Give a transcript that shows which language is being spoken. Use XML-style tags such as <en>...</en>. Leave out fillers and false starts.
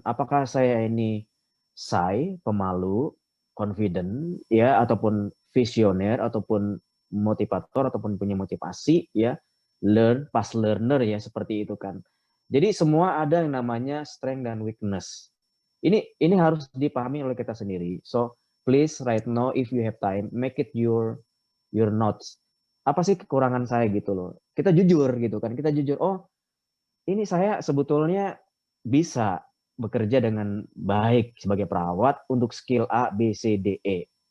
<id>Apakah saya ini shy, pemalu, confident ya, ataupun visioner, ataupun motivator, ataupun punya motivasi ya,</id> <en>fast learner</en> <id>ya, seperti itu kan. Jadi semua ada yang namanya strength dan weakness. Ini harus dipahami oleh kita sendiri.</id> <en>So please right now if you have time, make it your notes.</en> <id>Apa sih kekurangan saya gitu loh. Kita jujur gitu kan. Kita jujur, oh ini saya sebetulnya bisa bekerja dengan baik sebagai perawat untuk skill A, B, C, D, E.</id>